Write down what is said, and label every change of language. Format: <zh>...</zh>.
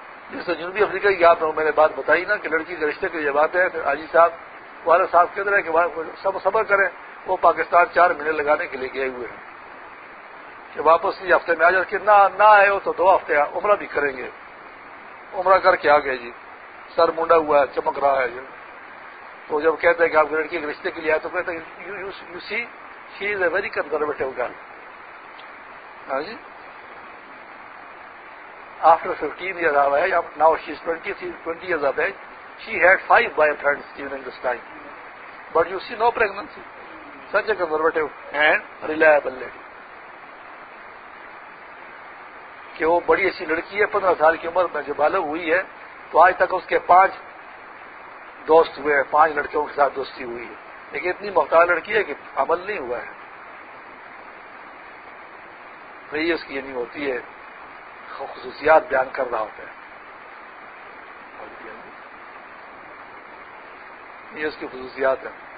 <ur>جیسے جنوبی افریقہ کی آپ نے میرے بات بتائی نا کہ لڑکی کے رشتے کی یہ بات ہے, حاجی صاحب والد صاحب کہہ رہے کہ سب صبر کریں, وہ پاکستان چار مہینے لگانے کے لیے گئے ہوئے ہیں کہ واپس یہ ہفتے میں آ جائے, کہ نہ آئے ہو تو دو ہفتے عمرہ بھی کریں گے. عمرہ کر کے آ گئے جی, سر منڈا ہوا ہے, چمک رہا ہے جی. تو جب کہتے ہیں کہ آپ کی لڑکی کے رشتے کے لیے آئے تو کہتے ہیں</ur> <en>You see she is a very conservative girl.</en> <ur>ہاں جی</ur> <en>after 15 years of age, now she is 20 years of age, she had 5 boyfriends during this time. But you see, no pregnancy. Such a conservative and reliable lady.</en> <ur>کہ وہ بڑی اچھی لڑکی ہے, 15 کی عمر میں جو بالغ ہوئی ہے تو آج تک اس کے 5 دوست ہوئے ہیں, 5 لڑکیوں کے ساتھ دوستی ہوئی ہے, لیکن اتنی محتاج لڑکی ہے کہ عمل نہیں ہوا ہے, رہی اس کی نہیں ہوتی ہے, خصوصیات بیان کر رہا ہوتا ہے, یہ اس کی خصوصیات ہیں.</ur>